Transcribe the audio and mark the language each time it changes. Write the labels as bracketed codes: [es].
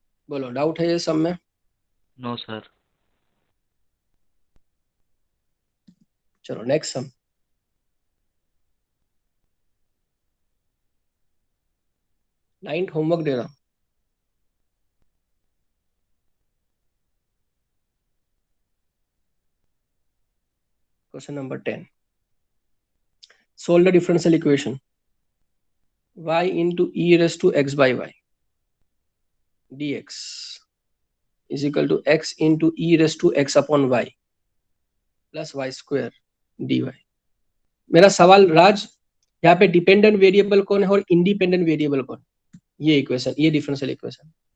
[hi] बोलो, डाउट है ये सब में? No sir. चलो नेक्स्ट सम। 9th होमवर्क दे रहा हूँ। [en] Question number 10, solve the differential equation y into e raised to x by y dx is equal to x into e raised to x upon y plus y square dy। [hi] मेरा सवाल राज, यहाँ पे dependent variable कौन है और independent variable कौन? ये equation, ये डिफरेंशियल इक्वेशन।